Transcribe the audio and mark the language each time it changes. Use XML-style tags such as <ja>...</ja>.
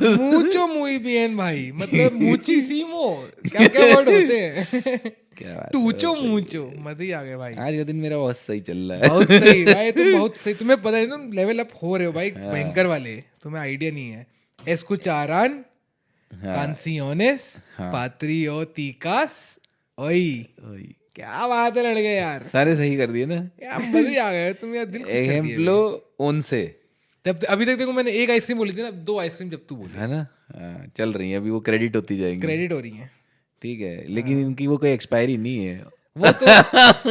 <es>mucho muy bien</es> <hi>भाई, मतलब muchísimo, क्या क्या वर्ड होते हैं। क्या बात है, टूचो मूचो, मजा ही आ गया भाई। आज का दिन मेरा बहुत सही चल रहा है। बहुत सही भाई, तुम बहुत सही, तुम्हें पता है तुम लेवल अप हो रहे हो भाई, भयंकर वाले, तुम्हें आइडिया नहीं है। एस्कुचारान</hi> <es>canciones patrióticas.</es> <hi>ओई वही। क्या बात है लड़के यार, सारे सही कर दिए ना। यार मजे आ गए, तुम यार दिल खुश कर दिए। एजेम्पलो उनसे, जब अभी तक देखो मैंने एक आइसक्रीम बोली थी ना, 2 आइसक्रीम जब तू बोली, है ना। हाँ, चल रही है अभी, वो क्रेडिट होती जाएंगी। क्रेडिट हो रही है। ठीक है, लेकिन इनकी वो कोई एक्सपायरी नहीं है। वो तो</hi>